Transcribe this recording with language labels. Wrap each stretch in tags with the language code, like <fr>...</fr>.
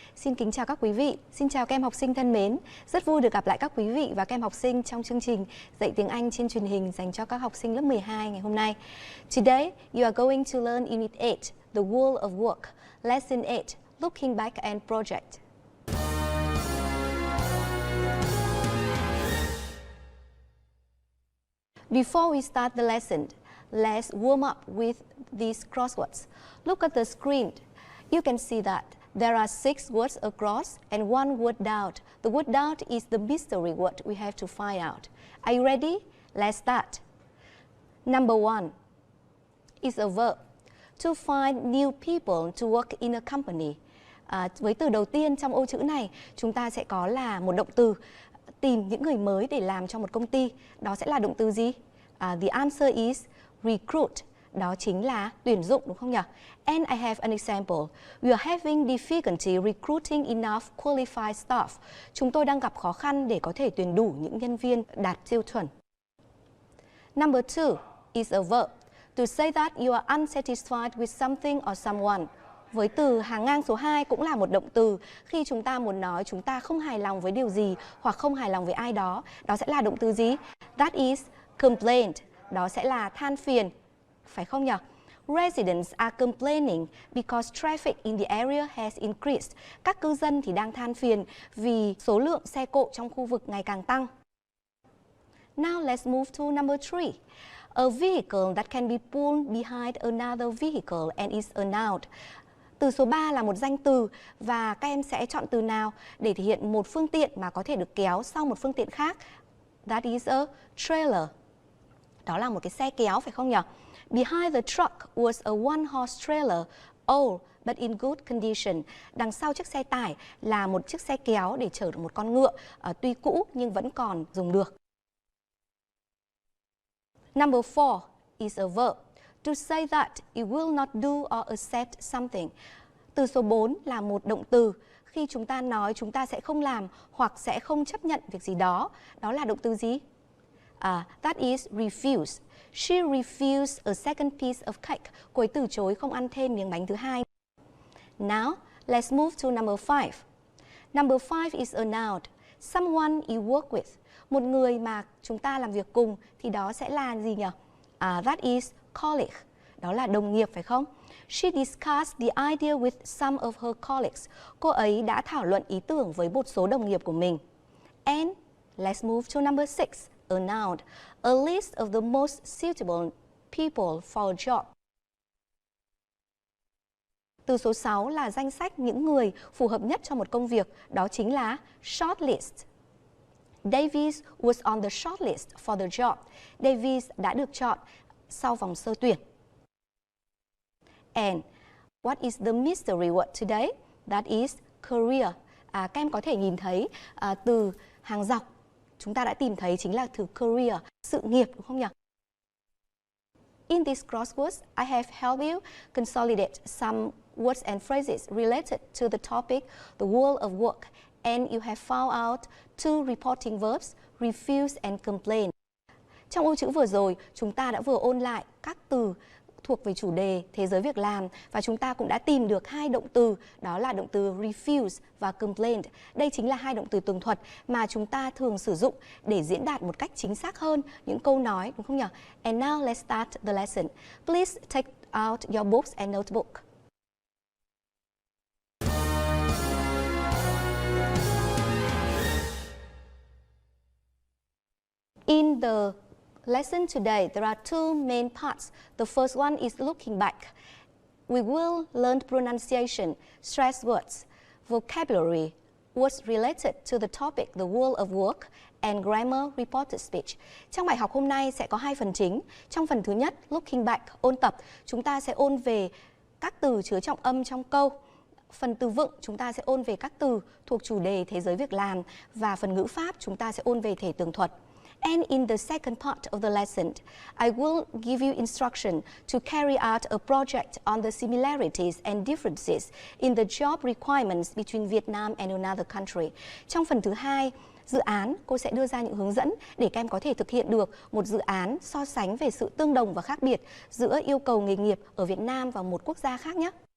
<vi>Xin kính chào các quý vị, xin chào các em học sinh thân mến. Rất vui được gặp lại các quý vị và các em học sinh trong chương trình dạy tiếng Anh trên truyền hình dành cho các học sinh lớp 12 ngày hôm nay.</vi> <en>Today, you are going to learn Unit 8, The World of Work, Lesson 8, Looking Back and Project. Before we start the lesson, let's warm up with these crosswords. Look at the screen. You can see that there are 6 words across and 1 word down. The word down is the mystery word we have to find out. Are you ready? Let's start. Number 1 is a verb. To find new people to work in a company.</en> <vi>Với từ đầu tiên trong ô chữ này, chúng ta sẽ có là một động từ tìm những người mới để làm cho một công ty. Đó sẽ là động từ gì?</vi> <en>The answer is recruit.</en> <vi>Đó chính là tuyển dụng, đúng không nhỉ?</vi> <en>And I have an example. We are having difficulty recruiting enough qualified staff.</en> <vi>Chúng tôi đang gặp khó khăn để có thể tuyển đủ những nhân viên đạt tiêu chuẩn.</vi> <en>Number 2 is a verb. To say that you are unsatisfied with something or someone.</en> <vi>Với từ hàng ngang số 2 cũng là một động từ khi chúng ta muốn nói chúng ta không hài lòng với điều gì hoặc không hài lòng với ai đó. Đó sẽ là động từ gì?</vi> <en>That is complaint.</en> <vi>Đó sẽ là than phiền. Phải không nhỉ?</vi> <en>Residents are complaining because traffic in the area has increased.</en> <vi>Các cư dân thì đang than phiền vì số lượng xe cộ trong khu vực ngày càng tăng.</vi> <en>Now let's move to number 3. A vehicle that can be pulled behind another vehicle and is a noun.</en> <vi>Từ số 3 là một danh từ và các em sẽ chọn từ nào để thể hiện một phương tiện mà có thể được kéo sau một phương tiện khác.</vi> <en>That is a trailer.</en> <vi>Đó là một cái xe kéo, phải không nhỉ?</vi> <en>Behind the truck was a one-horse trailer, old but in good condition.</en> <vi>Đằng sau chiếc xe tải là một chiếc xe kéo để chở được một con ngựa, tuy cũ nhưng vẫn còn dùng được.</vi> <en>Number 4 is a verb. To say that you will not do or accept something.</en> <vi>Từ số 4 là một động từ. Khi chúng ta nói chúng ta sẽ không làm hoặc sẽ không chấp nhận việc gì đó. Đó là động từ gì?</vi> <en>That is refuse. She refused a second piece of cake.</en> <vi>Cô ấy từ chối không ăn thêm miếng bánh thứ hai.</vi> <en>Now, let's move to number 5. Number 5 is a noun. Someone you work with.</en> <vi>Một người mà chúng ta làm việc cùng thì đó sẽ là gì nhỉ?</vi> <en>That is colleague.</en> <vi>Đó là đồng nghiệp, phải không?</vi> <en>She discussed the idea with some of her colleagues.</en> <vi>Cô ấy đã thảo luận ý tưởng với một số đồng nghiệp của mình.</vi> <en>And let's move to number 6. A noun, a list of the most suitable people for a job.</en> <vi>Từ số 6 là danh sách những người phù hợp nhất cho một công việc, đó chính là shortlist.</vi> <en>Davies was on the shortlist for the job.</en> <vi>Davies đã được chọn sau vòng sơ tuyển.</vi> <en>And what is the mystery word today? That is career.</en> <vi>Các em có thể nhìn thấy từ hàng dọc chúng ta đã tìm thấy chính là từ career, sự nghiệp, đúng không nhỉ?</vi> <en>In these crosswords, I have helped you consolidate some words and phrases related to the topic, the world of work, and you have found out 2 reporting verbs, refuse and complain.</en> <vi>Trong ô chữ vừa rồi, chúng ta đã vừa ôn lại các từ thuộc về chủ đề thế giới việc làm và chúng ta cũng đã tìm được 2 động từ, đó là động từ refuse và complain. Đây chính là 2 động từ tường thuật mà chúng ta thường sử dụng để diễn đạt một cách chính xác hơn những câu nói, đúng không nhỉ?</vi> <en>And now let's start the lesson. Please take out your books and notebook. In the lesson today, there are 2 main parts. The first one is looking back. We will learn pronunciation, stress words, vocabulary, words related to the topic, the world of work, and grammar reported speech.</en> <vi>Trong bài học hôm nay sẽ có 2 phần chính. Trong phần thứ nhất, looking back, ôn tập, chúng ta sẽ ôn về các từ chứa trọng âm trong câu. Phần từ vựng chúng ta sẽ ôn về các từ thuộc chủ đề thế giới việc làm và phần ngữ pháp chúng ta sẽ ôn về thể tường thuật.</vi> <en>And in the second part of the lesson, I will give you instruction to carry out a project on the similarities and differences in the job requirements between Vietnam and another country.</en> <vi>Trong phần thứ hai, dự án, cô sẽ đưa ra những hướng dẫn để các em có thể thực hiện được một dự án so sánh về sự tương đồng và khác biệt giữa yêu cầu nghề nghiệp ở Việt Nam và một quốc gia khác nhé.</vi>